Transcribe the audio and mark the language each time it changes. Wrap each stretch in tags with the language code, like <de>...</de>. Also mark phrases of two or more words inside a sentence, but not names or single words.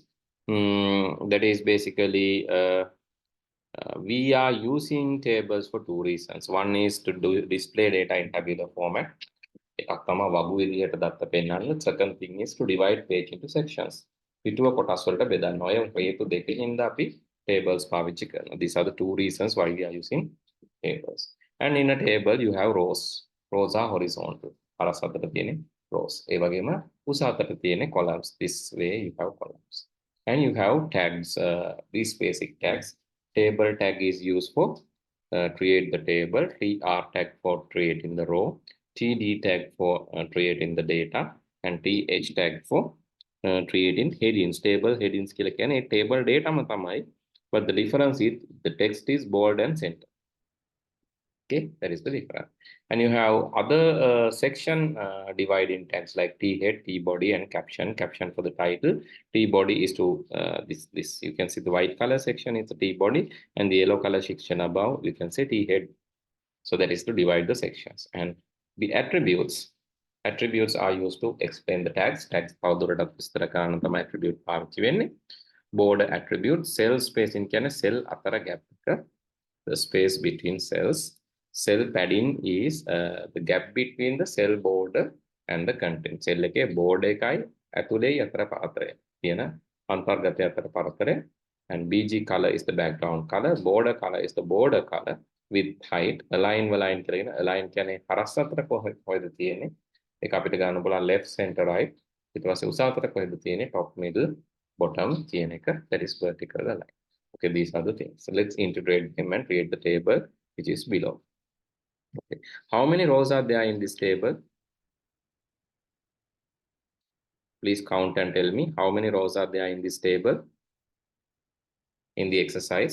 <en>That is basically we are using tables for two reasons. One is to display data in tabular format. Second thing is to divide page into sections.</en> <si>Tables පාවිච්චි කරනවා.</si> <en>These are the two reasons why we are using tables. And in a table you have rows. Rows are horizontal.</en> <si>හරස් අතට තියෙන rows. ඒ වගේම උස අතට තියෙන columns.</si> <en>This way you have columns. And you have tags, these basic tags. Table tag is used for create the table. TR tag for creating the row. TD tag for creating the data. And TH tag for creating headings. Table headings</en> <si>කියලා කියන්නේ</si> <en>table data</en> <si>ම තමයි.</si> <en>But the difference is the text is bold and center. Okay, that is the difference. And you have other section dividing tags like T head, T body, and caption. Caption for the title. T body is to this. You can see the white color section is the T body, and the yellow color section above you can say T head. So that is to divide the sections. And the attributes. Attributes are used to explain the tags.</en> <si>Tags තවදුරටත් විස්තර කරන්න තමයි attribute පාවිච්චි වෙන්නේ.</si> <en>Border attribute, cell spacing</en> <si>කියන්නේ cell අතර gap එක,</si> <en>the space between cells. Cell padding is the gap between the cell border and the content.</en> <si>Cell එකේ border එකයි ඇතුලේ අතර පරතරය තියෙන අන්තර්ගතය අතර පරතරය.</si> <en>And BG color is the background color. Border color is the border color with height.</en> <si>Align කියලා align කියන්නේ හරස් අතර කොහෙද තියෙන්නේ. ඒක අපිට ගන්න බලන්න</si> <en>left, center, right.</en> <si>ඊට පස්සේ උස අතර කොහෙද තියෙන්නේ</si> <en>top, middle, bottom</en> <si>කියන එක,</si> <en>that is vertical align. Okay, these are the things. So let's integrate them and create the table which is below. Okay, how many rows are there in this table? Please count and tell me how many rows are there in this table in the exercise.</en>